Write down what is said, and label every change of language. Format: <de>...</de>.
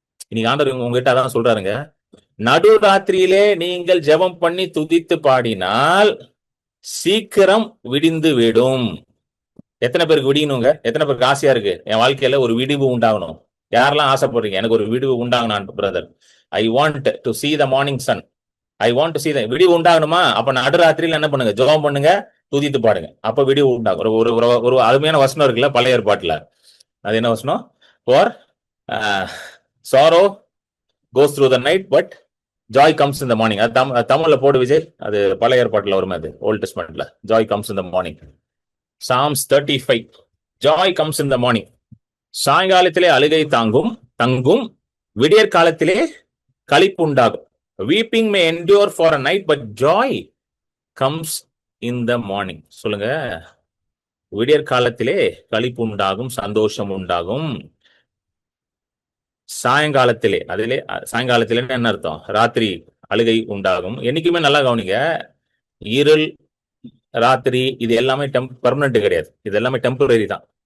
<ta>இன்னைக்கு ஆண்டவர் உங்ககிட்ட அதான் சொல்றாருங்க, நடுராத்திரியிலே நீங்கள் ஜெபம் பண்ணி துதித்து பாடினால் சீக்கிரம் விடிந்து விடும். எத்தனை பேருக்கு விடியணுங்க? எத்தனை பேருக்கு ஆசையா இருக்கு என் வாழ்க்கையில ஒரு விடிவு உண்டாகணும்? யாரெல்லாம் ஆசைப்படுறீங்க எனக்கு ஒரு விடிவு உண்டாகணும் brother?</ta> <en>I want to see the morning sun. I want to see the</en> <ta>விடிவு உண்டாகணுமா? அப்ப நடுராத்திரியில என்ன பண்ணுங்க, ஜெபம் பண்ணுங்க, துதித்து பாடுங்க, அப்ப விடிவு உண்டாகும். ஒரு ஒரு ஒரு அருமையான வசனம் இருக்குல்ல பழைய ஏற்பாட்டுல, அது என்ன வசனம்?</ta> <en>For sorrow goes through the night but joy comes in the morning.</en> <ta>அது தமிழ்ல போடு விஜய், அது பழைய ஏற்பாட்டுல வருமே, அது volt டெஸ்ட்மென்ட்ல.</ta> <en>joy comes in the morning. Psalms 35, joy comes in the morning.</en> <ta>சாயங்காலத்திலே அழுகை தங்கும், விடியற் காலத்திலே களிப்பு உண்டாகும்.</ta> <en>weeping may endure for a night but joy comes in the morning.</en> <ta>சொல்லுங்க, விடியற் காலத்திலே களிப்பு உண்டாகும், சந்தோஷம் உண்டாகும். சாயங்காலத்திலே, சாயங்காலத்திலே என்ன அர்த்தம்? ராத்திரி அழுகை உண்டாகும். என்னைக்குமே நல்லா கவனிங்க, இருள் ராத்திரி இது எல்லாமே பெர்மனன்ட் கிடையாது, இது எல்லாமே டெம்பரரி தான்.</ta>